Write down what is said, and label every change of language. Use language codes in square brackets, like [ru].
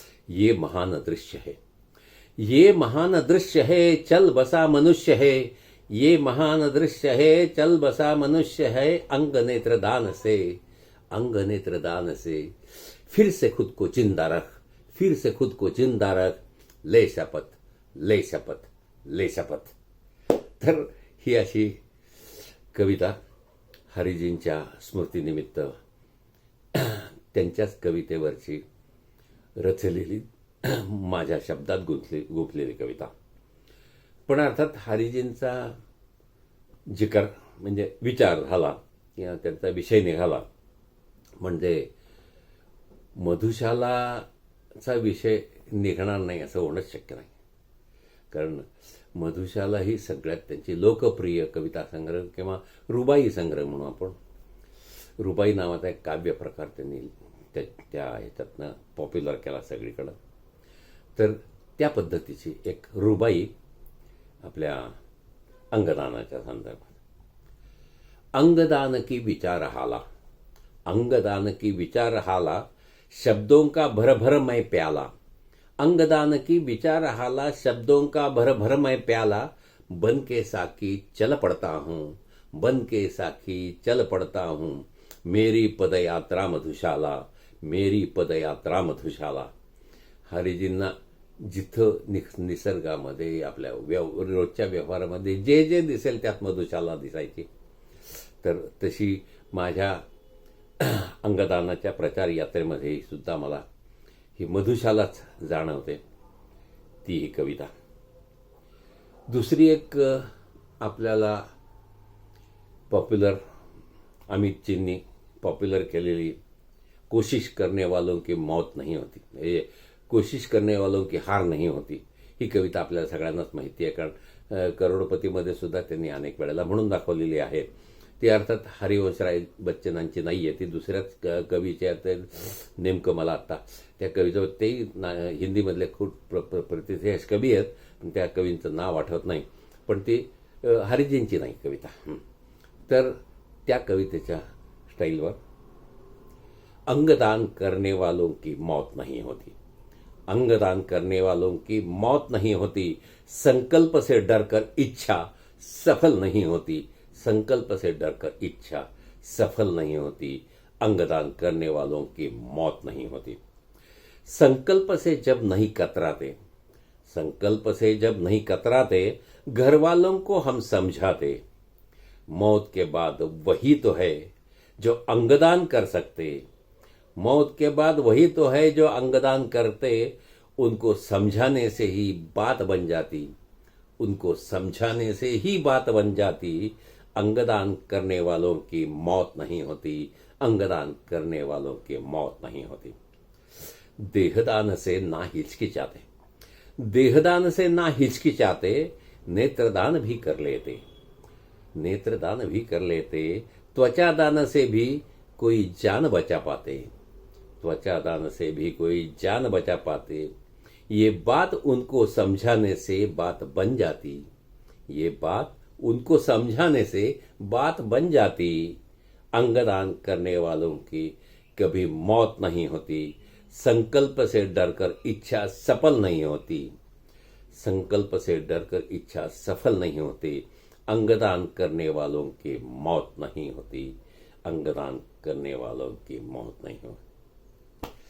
[hi] ये महान दृश्य है, ये महान दृश्य है, चल बसा मनुष्य है, ये महान दृश्य है, चल बसा मनुष्य है, अंग नेत्र दान से, अंग नेत्र दान से, फिर से खुद को जिंदा रख, फिर से खुद को जिंदा रख, ले शपथ, ले शपथ, ले शपथ. तर [mr] ही अशी कविता हरिजींच्या स्मृतीनिमित्त त्यांच्याच कवितेवरची रचलेली माझ्या शब्दात गुंफलेली कविता. पण अर्थात हरिजींचा जिकर म्हणजे विचार झाला किंवा त्यांचा विषय निघाला म्हणजे मधुशालाचा विषय निघणार नाही असं होणंच शक्य नाही. कारण मधुशाला ही सगळ्यात त्यांची लोकप्रिय कविता संग्रह किंवा रुबाई संग्रह म्हणून आपण, रुबाई नावाचा एक काव्य प्रकार त्यांनी त्या ह्याच्यातनं पॉप्युलर केला सगळीकडं. तर त्या पद्धतीची एक रुबाई आपल्या अंगदानाच्या संदर्भात. [hi] अंगदान की विचार हाला, अंगदान की विचार हाला, शब्दों का भर भर मैं प्याला. अंगदान की विचार हाला, शब्दों का भर भर मैं प्याला. बन के साकी चल पड़ता हूँ, बन के साकी चल पड़ता हूँ. मेरी पदयात्रा मधुशाला, मेरी पदयात्रा मधुशाला. [mr] हरिजींना जिथं निसर्गामध्ये आपल्या रोजच्या व्यवहारामध्ये जे जे दिसेल त्यात मधुशाला दिसायची. तर तशी माझ्या अंगदानाच्या प्रचार यात्रेमध्ये सुद्धा मला ही मधुशालाच जाणवते, ती ही कविता. दुसरी एक आपल्याला पॉप्युलर अमितजींनी पॉप्युलर केलेली [hi] कोशिश करने वालों की मौत नहीं होती, [mr] कोशिश करने वालों की हार नहीं होती, ही कविता आपल्याला सगळ्यांनाच माहिती आहे. कारण करोडपतीमध्ये सुद्धा त्यांनी अनेक वेळेला म्हणून दाखवलेली आहे. ती अर्थात हरिवंशराय बच्चनांची नाही आहे, ती दुसऱ्याच कवीची आहे. नेमकं मला आत्ता त्या कवीचं ते हिंदीमधले खूप प्रतिष्ठित कवी आहेत, पण त्या कवींचं नाव आठवत नाही. पण ती हरिजींची नाही कविता. तर त्या कवितेच्या स्टाईलवर [hi] अंगदान करने वालों की मौत नहीं होती, अंगदान करने वालों की मौत नहीं होती. संकल्प से डरकर इच्छा सफल नहीं होती, संकल्प से डरकर इच्छा सफल नहीं होती. अंगदान करने वालों की मौत नहीं होती. संकल्प से जब नहीं कतराते, संकल्प से जब नहीं कतराते, घर वालों को हम समझाते. मौत के बाद वही तो है जो अंगदान कर सकते, मौत के बाद वही तो है जो अंगदान करते. उनको समझाने से ही बात बन जाती, उनको समझाने से ही बात बन जाती. अंगदान करने वालों की मौत नहीं होती, अंगदान करने वालों की मौत नहीं होती. देहदान से ना हिचकिचाते, देहदान से ना हिचकिचाते. नेत्रदान भी कर लेते, नेत्रदान भी कर लेते. त्वचा दान से भी कोई जान बचा पाते, त्वचा दान से भी कोई जान बचा पाते. ये बात उनको समझाने से बात बन जाती, ये बात उनको समझाने से बात बन जाती. अंगदान करने वालों की कभी मौत नहीं होती. संकल्प से डरकर इच्छा सफल नहीं होती, संकल्प से डरकर इच्छा सफल नहीं होती. अंगदान करने वालों की मौत नहीं होती, अंगदान करने वालों की मौत नहीं होती.